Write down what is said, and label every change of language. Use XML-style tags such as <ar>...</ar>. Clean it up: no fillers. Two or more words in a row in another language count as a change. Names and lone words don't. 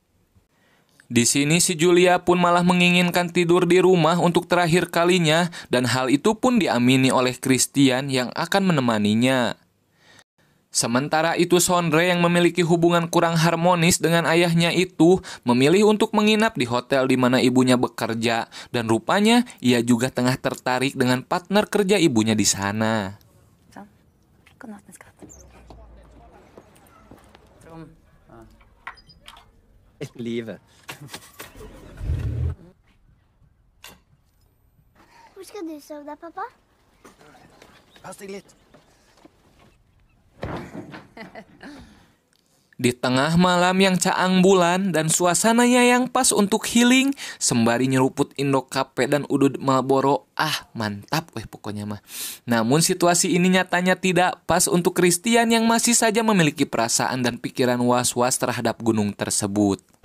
<id>Di sini si Julia pun malah menginginkan tidur di rumah untuk terakhir kalinya dan hal itu pun diamini oleh Christian yang akan menemaninya. Sementara itu Sondre yang memiliki hubungan kurang harmonis dengan ayahnya itu memilih untuk menginap di hotel di mana ibunya bekerja dan rupanya ia juga tengah tertarik dengan partner kerja ibunya di sana.</id> <no>Livet. Hvor skal du sove da, pappa? Pass deg litt.</no> <id>Di tengah malam yang caang bulan dan suasananya yang pas untuk healing, sembari nyeruput Indo Cafe dan udud Marlboro, mantap pokoknya mah. Namun situasi ini nyatanya tidak pas untuk Christian yang masih saja memiliki perasaan dan pikiran was-was terhadap gunung tersebut.</id>